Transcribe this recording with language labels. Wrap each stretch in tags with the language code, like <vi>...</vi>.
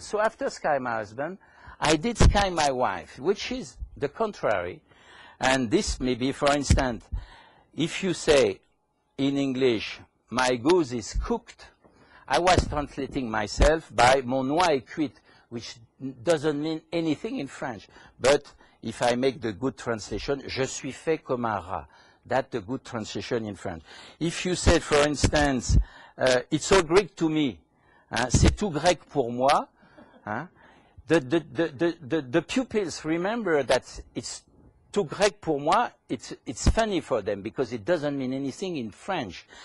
<en>So after Sky My Husband, I did Sky My Wife, which is the contrary. And this may be, for instance, if you say in English, my goose is cooked, I was translating myself by</en> <fr>mon noix est cuite,</fr> <en>which doesn't mean anything in French. But if I make the good translation,</en> <fr>je suis fait comme un rat.</fr> <en>That's the good translation in French. If you say, for instance, it's all Greek to me,</en> <fr>c'est tout grec pour moi,</fr> <en>the pupils remember that it's</en> <fr>tout grec pour moi,</fr> <en>it's funny for them because it doesn't mean anything in French.</en>